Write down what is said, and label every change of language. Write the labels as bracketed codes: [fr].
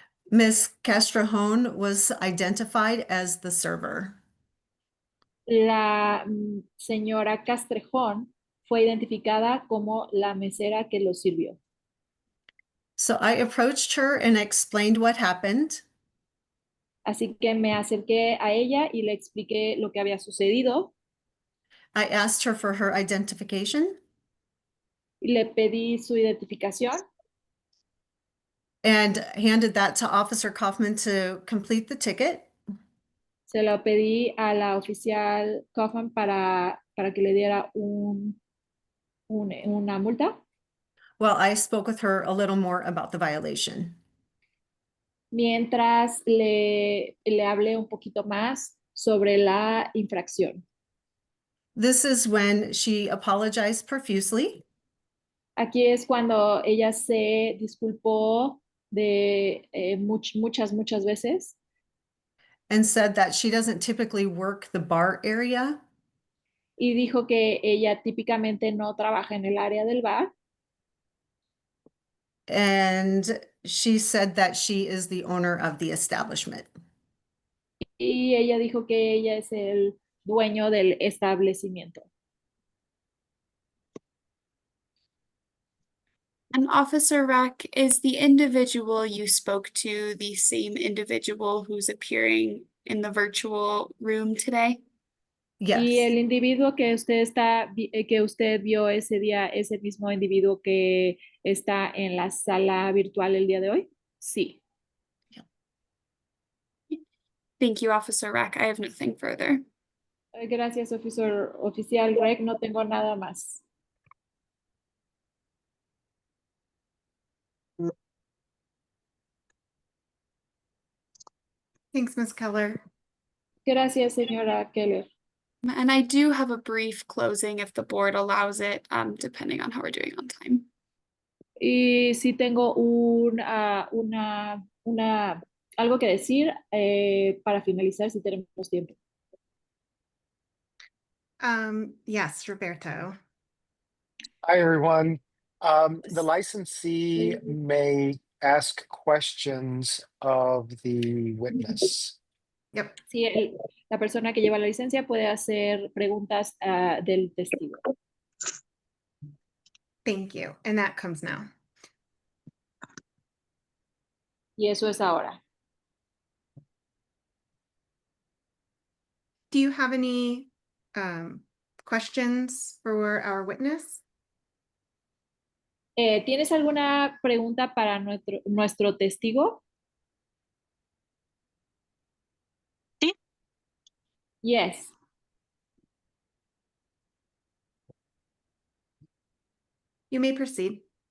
[en] Miss Castrojón was identified as the server. [es] La señora Castrejón fue identificada como la mesera que los sirvió. [en] So I approached her and explained what happened. [es] Así que me acerqué a ella y le expliqué lo que había sucedido. [en] I asked her for her identification. [es] Y le pedí su identificación. [en] And handed that to Officer Kaufman to complete the ticket. [es] Se lo pedí a la oficial Kaufman para que le diera una multa. [en] Well, I spoke with her a little more about the violation. [es] Mientras le hablé un poquito más sobre la infracción. [en] This is when she apologized profusely. [es] Aquí es cuando ella se disculpó de muchas veces. [en] And said that she doesn't typically work the bar area. [es] Y dijo que ella típicamente no trabaja en el área del bar. [en] And she said that she is the owner of the establishment. [es] Y ella dijo que ella es el dueño del establecimiento. [en] And Officer Rack, is the individual you spoke to the same individual who's appearing in the virtual room today? Yes. [es] Y el individuo que usted vio ese día es el mismo individuo que está en la sala virtual el día de hoy? Sí. [en] Thank you, Officer Rack. I have nothing further. [es] Gracias, oficial Rec. No tengo nada más. [en] Thanks, Ms. Keller. [es] Gracias, señora Keller. [en] And I do have a brief closing if the board allows it, depending on how we're doing on time. [es] Y sí tengo algo que decir para finalizar si tenemos tiempo. [en] Yes, Roberto. Hi, everyone. The licensee may ask questions of the witness. Yep. [es] Sí, la persona que lleva la licencia puede hacer preguntas del testigo. [en] Thank you. And that comes now. [es] Y eso es ahora. [en] Do you have any questions for our witness? [es] ¿Tienes alguna pregunta para nuestro testigo? Sí. [en] Yes. You may proceed.